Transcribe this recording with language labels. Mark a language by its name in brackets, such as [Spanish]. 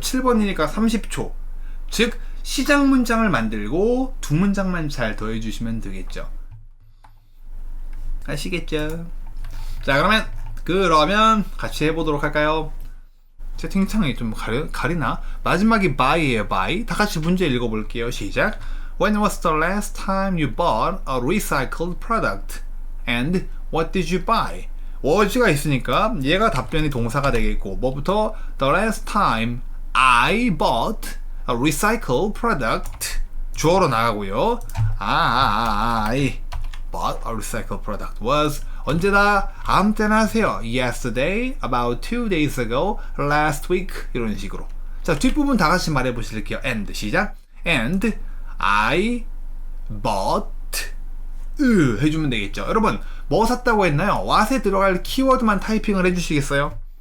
[Korean] 7번이니까 30초. 즉 시작 문장을 만들고 두 문장만 잘 더해 주시면 되겠죠. 아시겠죠? 자, 그러면 같이 해보도록 할까요? 채팅창이 좀 가리나? 마지막이 by예요. by. 다 같이 문제 읽어볼게요. 시작. [English] When was the last time you bought a recycled product? And what did you buy? [Korean] was가 있으니까 얘가 답변이 동사가 되겠고 뭐부터? [English] The last time I bought a recycled product [Korean] 주어로 나가고요. [English] I bought a recycled product was [Korean] 언제다? 아무 때나 하세요. [English] Yesterday, about 2 days ago, last week [Korean] 이런 식으로. 자, 뒷부분 다 같이 말해 보실게요. And 시작. [English] And I bought [Korean] 해주면 되겠죠. 여러분 뭐 샀다고 했나요? what에 들어갈 키워드만 타이핑을 해주시겠어요?